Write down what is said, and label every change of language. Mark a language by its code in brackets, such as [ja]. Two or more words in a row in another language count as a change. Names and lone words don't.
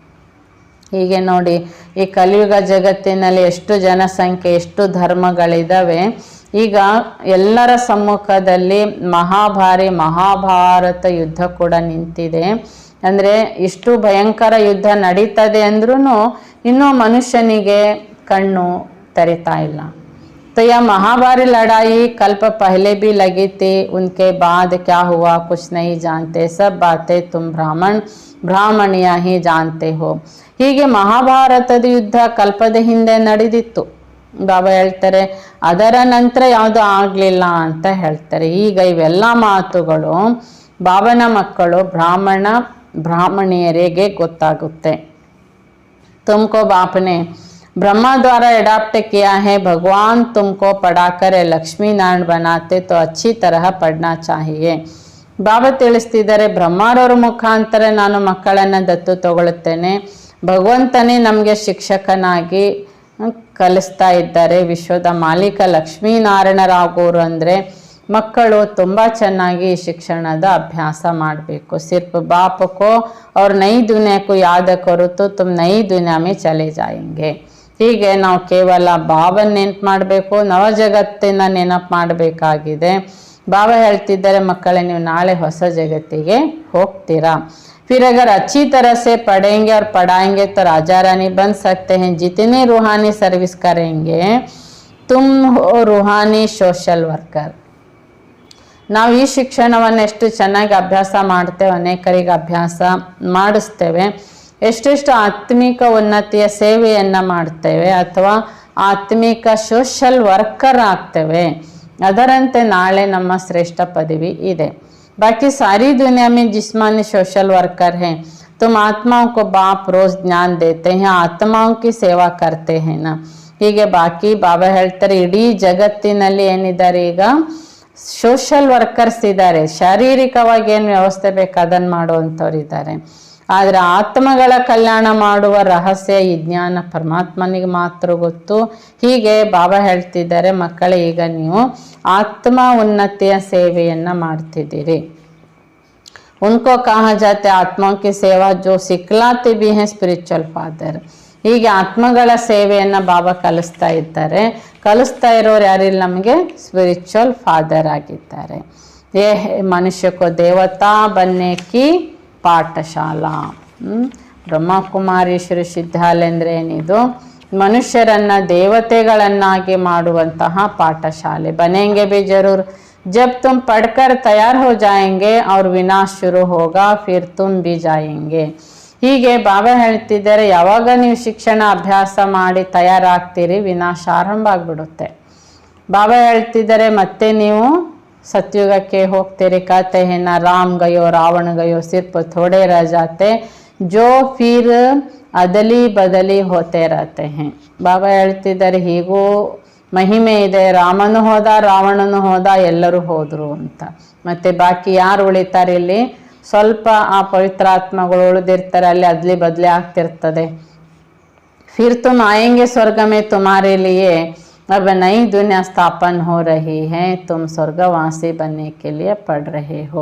[kn] ಹೀಗೆ ನೋಡಿ, ಈ ಕಲಿಯುಗ ಜಗತ್ತಿನಲ್ಲಿ ಎಷ್ಟು ಜನಸಂಖ್ಯೆ, ಎಷ್ಟು ಧರ್ಮಗಳಿದ್ದಾವೆ. ಈಗ ಎಲ್ಲರ ಸಮ್ಮುಖದಲ್ಲಿ ಮಹಾಭಾರಿ ಮಹಾಭಾರತ ಯುದ್ಧ ಕೂಡ ನಿಂತಿದೆ. ಅಂದರೆ ಇಷ್ಟು ಭಯಂಕರ ಯುದ್ಧ ನಡೀತದೆ ಅಂದ್ರೂ ಇನ್ನೂ ಮನುಷ್ಯನಿಗೆ ಕಣ್ಣು ತೆರಿತಾ ಇಲ್ಲ. [hi] तो यह महाभारी लड़ाई कल्प पहले भी लगी थी, उनके बाद क्या हुआ कुछ नहीं जानते, सब बातें तुम ಬ್ರಾಹ್ಮಣಿಯ ही जानते हो. [kn] ಹೀಗೆ ಮಹಾಭಾರತದ ಯುದ್ಧ ಕಲ್ಪದ ಹಿಂದೆ ನಡೆದಿತ್ತು. ಬಾಬಾ ಹೇಳ್ತಾರೆ, ಅದರ ನಂತರ ಯಾವುದು ಆಗಲಿಲ್ಲ ಅಂತ ಹೇಳ್ತಾರೆ. ಈಗ ಇವೆಲ್ಲ ಮಾತುಗಳು ಬಾಬನ ಮಕ್ಕಳು ಬ್ರಾಹ್ಮಣಿಯರಿಗೆ ಗೊತ್ತಾಗುತ್ತೆ. [hi] तुमको बापने ब्रह्मा द्वारा एडाप्ट किया है, भगवान तुमको पढ़ाकर लक्ष्मी नारायण बनाते तो अच्छी तरह पढ़ना चाहिए. [kn] ಬಾಬಾ ತಿಳಿಸ್ತಿದ್ದಾರೆ, ಬ್ರಹ್ಮರವರ ಮುಖಾಂತರ ನಾನು ಮಕ್ಕಳನ್ನು ದತ್ತು ತಗೊಳ್ಳುತ್ತೇನೆ. ಭಗವಂತನೇ ನಮಗೆ ಶಿಕ್ಷಕನಾಗಿ ಕಲಿಸ್ತಾ ಇದ್ದಾರೆ. ವಿಶ್ವದ ಮಾಲೀಕ ಲಕ್ಷ್ಮೀನಾರಾಯಣರಾಗೋರು ಅಂದರೆ ಮಕ್ಕಳು ತುಂಬ ಚೆನ್ನಾಗಿ ಶಿಕ್ಷಣದ ಅಭ್ಯಾಸ ಮಾಡಬೇಕು. [hi] सिर्फ बाप को और नई दुनिया को याद करो तो तुम नई दुनिया में चले जाएंगे. [kn] ಹೀಗೆ ನಾವು ಕೇವಲ ಬಾಬನ ನೆನಪು ಮಾಡಬೇಕು, ನವ ಜಗತ್ತಿನ ನೆನಪು ಮಾಡಬೇಕಾಗಿದೆ. ಬಾಬಾ ಹೇಳ್ತಿದ್ದಾರೆ, ಮಕ್ಕಳೇ ನೀವು ನಾಳೆ ಹೊಸ ಜಗತ್ತಿಗೆ ಹೋಗ್ತೀರಾ. [hi] फिर अगर अच्छी तरह से पढ़ेंगे और पढ़ाएंगे तो राजा रानी बन सकते हैं. जितने रूहानी सर्विस करेंगे तुम हो रूहानी [en] social worker. [kn] ನಾವು ಈ ಶಿಕ್ಷಣವನ್ನು ಎಷ್ಟು ಚೆನ್ನಾಗಿ ಅಭ್ಯಾಸ ಮಾಡ್ತೇವೆ, ಅನೇಕರಿಗೆ ಅಭ್ಯಾಸ ಮಾಡಿಸ್ತೇವೆ, ಎಷ್ಟೆಷ್ಟು ಆತ್ಮಿಕ ಉನ್ನತಿಯ ಸೇವೆಯನ್ನು ಮಾಡ್ತೇವೆ ಅಥವಾ ಆತ್ಮಿಕ [en] social worker [kn] ಆಗ್ತೇವೆ, ಅದರಂತೆ ನಾಳೆ ನಮ್ಮ ಶ್ರೇಷ್ಠ ಪದವಿ ಇದೆ. [hi] बाकी सारी दुनिया में जिस्मानी [en] social worker [hi] हैं. तुम आत्माओं को बाप रोज ज्ञान देते हैं, आत्माओं की सेवा करते हैं ना. [kn] ಹೀಗೆ ಬಾಕಿ ಬಾಬಾ ಹೇಳ್ತಾರೆ, ಇಡೀ ಜಗತ್ತಿನಲ್ಲಿ ಏನಿದ್ದಾರೆ ಈಗ [en] social workers [kn] ಇದ್ದಾರೆ. ಶಾರೀರಿಕವಾಗಿ ಏನು ವ್ಯವಸ್ಥೆ ಬೇಕು ಅದನ್ನು ಮಾಡುವಂಥವ್ರು ಇದ್ದಾರೆ. ಆದರೆ ಆತ್ಮಗಳ ಕಲ್ಯಾಣ ಮಾಡುವ ರಹಸ್ಯ ಈ ಜ್ಞಾನ ಪರಮಾತ್ಮನಿಗೆ ಮಾತ್ರ ಗೊತ್ತು. ಹೀಗೆ ಬಾಬಾ ಹೇಳ್ತಿದ್ದಾರೆ, ಮಕ್ಕಳೇ ಈಗ ನೀವು ಆತ್ಮ ಉನ್ನತಿಯ ಸೇವೆಯನ್ನು ಮಾಡ್ತಿದ್ದೀರಿ. [hi] उनको कहा जाते आत्माओं की सेवा जो सिखलाते भी हैं [en] spiritual father. [kn] ಹೀಗೆ ಆತ್ಮಗಳ ಸೇವೆಯನ್ನು ಬಾಬಾ ಕಲಿಸ್ತಾ ಇದ್ದಾರೆ. ಕಲಿಸ್ತಾ ಇರೋರು ಯಾರಿಲ್ಲ, ನಮಗೆ [en] spiritual father [kn] ಆಗಿದ್ದಾರೆ. [hi] ये मनुष्य को देवता बनने की ಪಾಠಶಾಲಾ. [kn] ಬ್ರಹ್ಮಕುಮಾರೀಶ್ವರ ಸಿದ್ಧಾಲಯ ಅಂದರೆ ಏನಿದು, ಮನುಷ್ಯರನ್ನು ದೇವತೆಗಳನ್ನಾಗಿ ಮಾಡುವಂತಹ ಪಾಠಶಾಲೆ. [hi] ಬನೆಂಗೆ भी जरूर, जब तुम पढ़कर तैयार हो जाएंगे और विनाश शुरू होगा फिर तुम भी जाएंगे. [kn] ಹೀಗೆ ಬಾಬಾ ಹೇಳ್ತಿದ್ದಾರೆ, ಯಾವಾಗ ನೀವು ಶಿಕ್ಷಣ ಅಭ್ಯಾಸ ಮಾಡಿ ತಯಾರಾಗ್ತೀರಿ ವಿನಾಶ ಆರಂಭ ಆಗಿಬಿಡುತ್ತೆ. ಬಾಬಾ ಹೇಳ್ತಿದ್ದಾರೆ, ಮತ್ತೆ ನೀವು [hi] सतयुग के होते कहते हैं ना, राम गयो रावण गयो सिर्फ थोड़े रह जाते जो फिर अदली बदली होते रहते हैं. [kn] ಬಾಬಾ ಹೇಳ್ತಿದ್ದಾರೆ, ಹೀಗೂ ಮಹಿಮೆ ಇದೆ, ರಾಮನು ಹೋದ ರಾವಣನು ಹೋದ ಎಲ್ಲರೂ ಹೋದರು ಅಂತ. ಮತ್ತು ಬಾಕಿ ಯಾರು ಉಳಿತಾರೆ ಇಲ್ಲಿ, ಸ್ವಲ್ಪ ಆ ಪವಿತ್ರಾತ್ಮಗಳು ಉಳಿದಿರ್ತಾರೆ, ಅಲ್ಲಿ ಅದ್ಲಿ ಬದಲಿ ಆಗ್ತಿರ್ತದೆ. [hi] फिर तुम आएंगे स्वर्ग में, तुम्हारे लिए अब नई दुनिया स्थापन हो रही है, तुम ಸ್ವರ್ಗವಾಸಿ बनने के लिए पढ़ रहे हो.